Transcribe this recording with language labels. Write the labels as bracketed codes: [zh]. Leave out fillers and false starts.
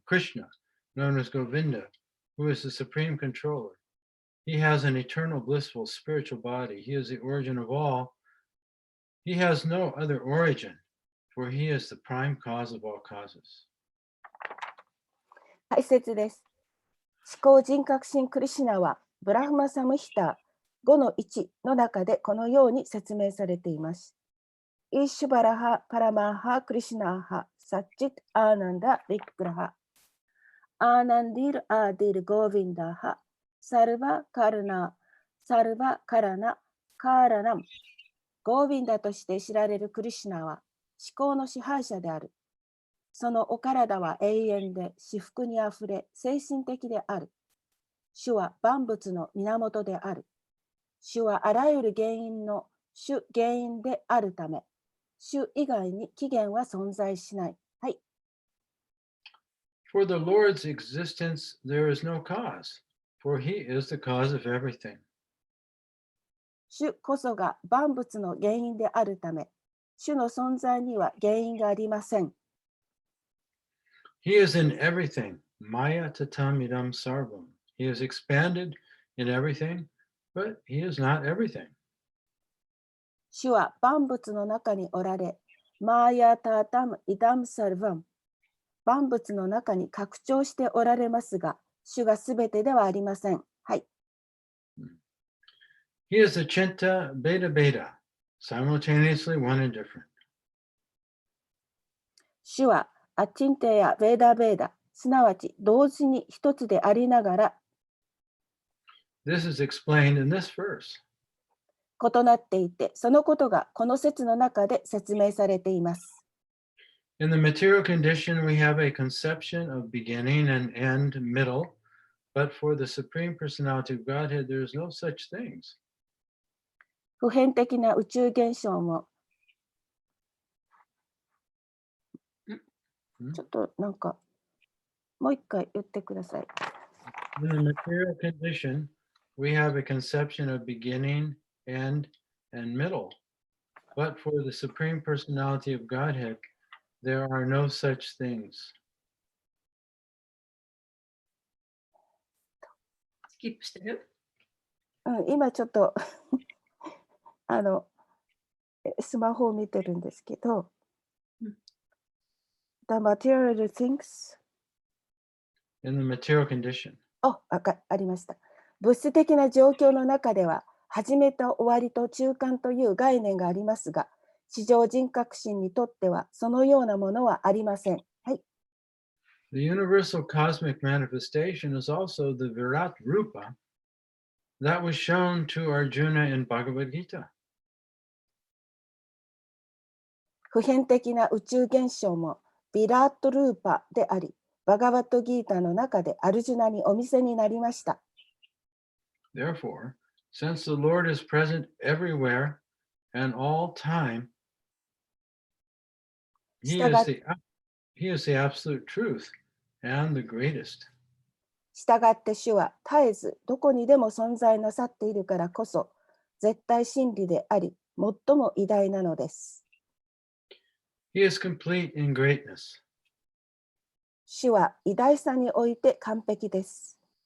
[en] Krishna, known as Govinda, who is the Supreme Controller. He has an eternal blissful spiritual body. He is the origin of all. He has no other origin, for he is the prime cause of all causes. [ja] 解説です。思考人格心クリシュナは、ブラフマサムヒタ 5-1 の中でこのように説明されています。 [sa] イシュバラハ・パラマーハ・クリシナーハ・サッチッアーナンダ・ビッグラハ。アーナンディル・アーディル・ゴーヴィンダーハ・サルバ・カルナ・サルバ・カラナ・カーラナム。 [ja] ゴーヴィンダとして知られるクリシュナは思考の支配者である。そのお体は永遠で至福にあふれ精神的である。主は万物の源である。主はあらゆる原因の主原因であるため、主以外に起源は存在しない。はい。 [en] For the Lord's existence, there is no cause, for he is the cause of everything. [ja] 主こそが万物の原因であるため、主の存在には原因がありません。 [en] He is in everything. [sa] Maya tatam idam sarvam. [en] He is expanded in everything, but he is not everything. [ja] 主は万物の中におられ、 [sa] マーヤタタムイダムサルヴァン。 [ja] 万物の中に拡張しておられますが、主がすべてではありません。はい。 [en] He is the Chinta Beta Beta, simultaneously one and different. [ja] 主はアチンテやベーダベーダ、すなわち同時に一つでありながら、 [en] This is explained in this verse. [ja] 異なっていて、そのことがこの説の中で説明されています。 [en] In the material condition, we have a conception of beginning and end, middle, but for the Supreme Personality of Godhead, there is no such things. [ja] 普遍的な宇宙現象も、ちょっとなんか、もう一回言ってください。 [en] In the material condition, we have a conception of beginning, end, and middle. But for the Supreme Personality of Godhead, there are no such things. [ja] スキップしてる？今ちょっとスマホを見てるんですけど、 [en] The material things In the material condition. [ja] ありました。物質的な状況の中では、始めと終わりと中間という概念がありますが、地上人格心にとってはそのようなものはありません。はい。 [en] The universal cosmic manifestation is also the Virat Rupa that was shown to Arjuna in Bhagavad Gita. [ja] 普遍的な宇宙現象もビラートルーパであり、バガバットギータの中でアルジュナにお見せになりました。 [en] Therefore, since the Lord is present everywhere and all time, he is the absolute truth and the greatest. [ja] したがって主は絶えずどこにでも存在なさっているからこそ、絶対真理であり、最も偉大なのです。 [en] He is complete in greatness. [ja] 主は偉大さにおいて完璧です。